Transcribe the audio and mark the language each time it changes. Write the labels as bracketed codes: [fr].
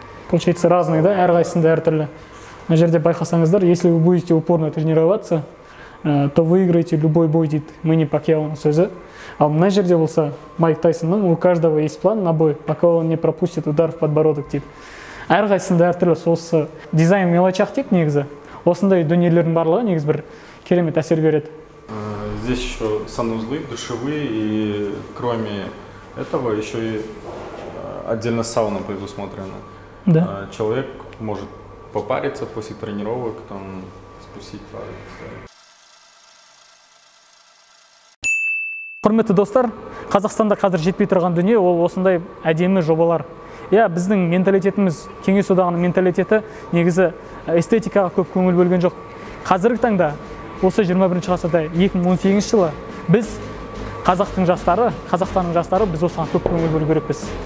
[ru] Получается, разные, да? [kk] Әрқайсысында әртүрлі. мына жерде байқасаңыздар, [ru] если вы будете упорно тренироваться, то выиграете любой бой [kk] дейді Мэнни Пакьяоның сөзі. Ал мына жерде болса Майк Тайсонның [ru] у каждого есть план на бой, пока он не пропустит удар в подбородок [kk] дейді. Әрқайсында әртүрлі осы дизайн мелочах тек негізі. Осындай дүниелердің барлығы негізі бір керемет әсер береді. [ru] Здесь еще санузлы, душевые, и кроме этого еще и отдельно сауна предусмотрена. Да. Человек может попариться после тренировок, там, спустить пар. [kk] Құрметті достар, Қазақстанда қазір жетпей тұрған дүние ол осындай әдемі жобалар. Біздің менталитетіміз, Кеңес одағының менталитеті негізі эстетикаға көп көңіл бөлген жоқ. Қазіргі таңда осы 21 ғасырда 2018 жылы біз Қазақстанның жастары біз осыған көп көңіл бөлу керекпіз.